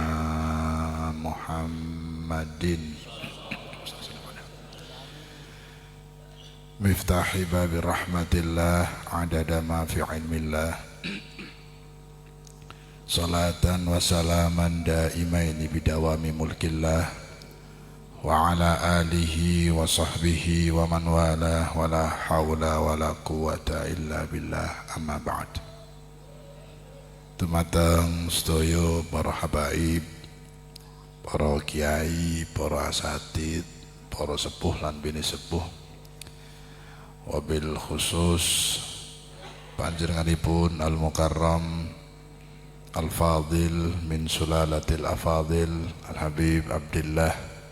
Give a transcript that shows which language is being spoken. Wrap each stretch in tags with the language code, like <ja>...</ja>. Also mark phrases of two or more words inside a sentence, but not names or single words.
<ar>محمد مفتاح باب رحمة الله عدد ما في علم الله صلاة وسلاما دائمين بدوام ملك الله وعلى آله وصحبه ومن والاه ولا حول ولا قوة إلا بالله أما بعد.</ar> <jv>Dumateng sedaya para habaib, para kiai, para asatid, para sepuh lan bini sepuh,</jv> <ar>وبالخصوص</ar> <jv>panjenenganipun</jv> <ar>المكرم الفاضل من سلالة الأفاضل</ar> <jv>Al-Habib Abdillah</jv>